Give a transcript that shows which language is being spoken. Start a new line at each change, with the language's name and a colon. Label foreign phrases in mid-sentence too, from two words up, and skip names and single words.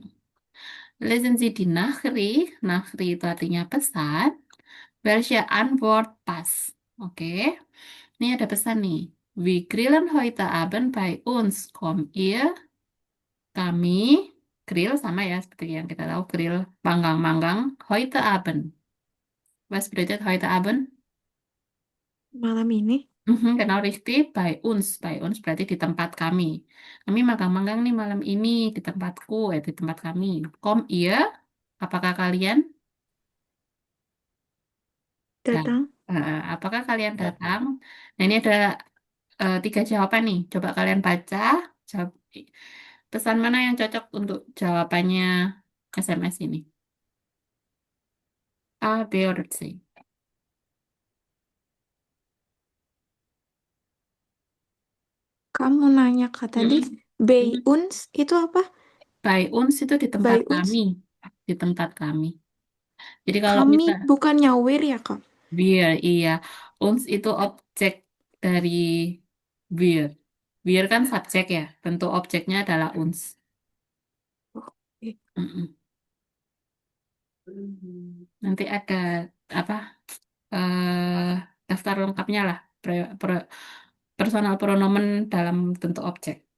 German: Lesen Sie die Nachricht.
Indonesian: Nachricht itu artinya pesan.
German: Welche Antwort pas.
Indonesian: Oke, ini ada pesan nih.
German: Wir grillen heute Abend bei uns. Kommt ihr?
Indonesian: Kami grill sama ya seperti yang kita tahu grill manggang-manggang.
German: Heute Abend. Was bedeutet heute Abend?
Indonesian: Malam ini.
German: Genau richtig. Bei uns. Bei uns
Indonesian: berarti di tempat kami. Kami magang-magang nih malam ini di tempatku, di tempat kami.
German: Kommt ihr?
Indonesian: Apakah kalian? Dan, Datang. apakah kalian Datang. datang? Nah, ini ada tiga jawaban nih. Coba kalian baca. Jawab, pesan mana yang cocok untuk jawabannya SMS ini? A, B, atau C? Kamu nanya kak tadi, Mm-mm. Mm. Bayuns itu apa?
German: By uns
Indonesian: itu di tempat
German: Bayuns.
Indonesian: kami. Di tempat kami. Jadi kalau Kami misal, bukannya wir ya kak? wir, iya. Uns itu objek dari wir. Wir kan subjek ya. Bentuk objeknya adalah uns. Oke. Mm-mm. Nanti ada apa eh daftar lengkapnya lah
German: personal pronomen
Indonesian: dalam bentuk objek.